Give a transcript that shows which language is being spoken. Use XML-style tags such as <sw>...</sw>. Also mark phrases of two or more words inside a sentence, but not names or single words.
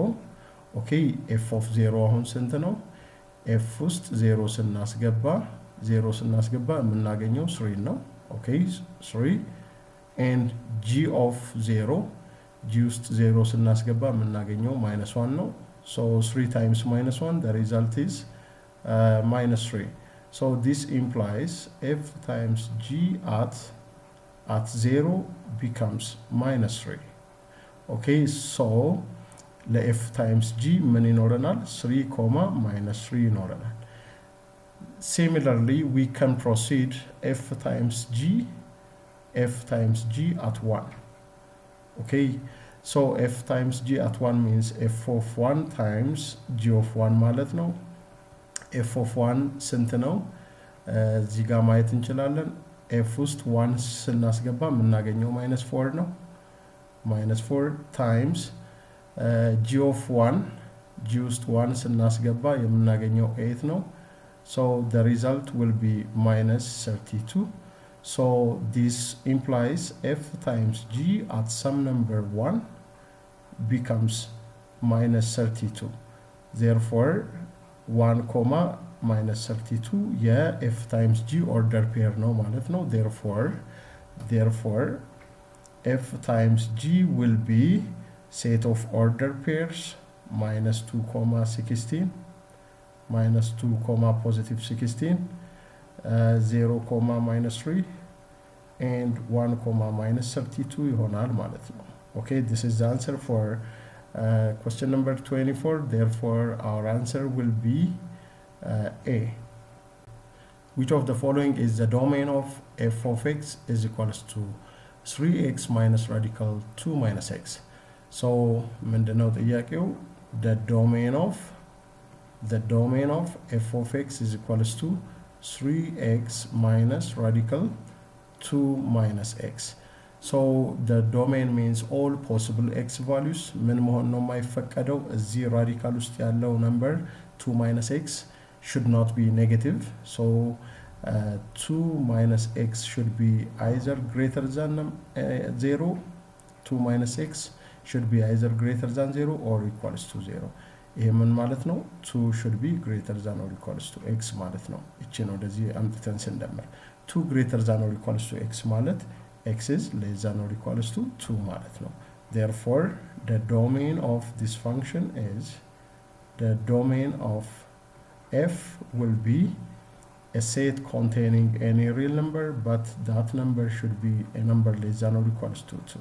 <en>Okay, f of 0</en> <am>አሁን ስንት ነው? f ውስጥ 0 ስናስገባ የምናገኘው 3 ነው።</am> <en>Okay, 3 and g of 0</en> <am>g ውስጥ 0 ስናስገባ የምናገኘው -1 ነው.</am> <en>So 3 times -1, the result is -3. So this implies f times g at 0 becomes -3. Okay, so ለf times g</en> <am>ምን ይኖረናል?</am> <en>3, -3 ይኖረናል። Similarly, we can proceed f times g at 1. Okay, so f times g at 1 means f of 1 times g of 1</en> <am>ማለት ነው።</am> <en>f of 1</en> <am>ስንት ነው? እዚህ ጋር ማየት እንችላለን። f ውስጥ 1 ስናስገባ የምናገኘው -4 ነው። -4</am> <en>times g of 1</en> <am>g ውስጥ 1 ስናስገባ የምናገኘው 8 ነው.</am> <en>So the result will be -32. So this implies f times g at some number 1 becomes -32. Therefore 1, -32 f times g order pair</en> <am>ነው ማለት ነው.</am> <en>Therefore f times g will be set of order pairs -2, 16, -2, +16, 0, -3 and 1, -32</en> <am>ይሆናል ማለት ነው.</am> <en>Okay, this is the answer for question number 24. Therefore our answer will be A. Which of the following is the domain of f of x is equals to 3x minus radical 2 minus x?</en> <am>So ምንድነው ጥያቄው?</am> <en>the domain of f of x is equals to 3x minus radical 2 minus x. So the domain means all possible x values.</en> <am>ምን መሆን ነው የማይፈቀደው? እዚህ ራዲካል ውስጥ ያለው</am> <en>number 2 minus x should not be negative. So 2 minus x should be either greater than 0. 2 minus x should be either greater than 0 or equals to 0.</en> <am>ይሄ ምን ማለት ነው?</am> <en>2 should be greater than or equals to x</en> <am>ማለት ነው። እቺን ወደዚህ አምጥተን ስንደምር</am> <en>2 greater than or equals to x</en> <am>ማለት</am> <en>x is less than or equals to 2</en> <am>ማለት ነው.</am> <en>Therefore the domain of this function is the domain of f will be a set containing any real number, but that number should be a number less than or equals to 2.</en>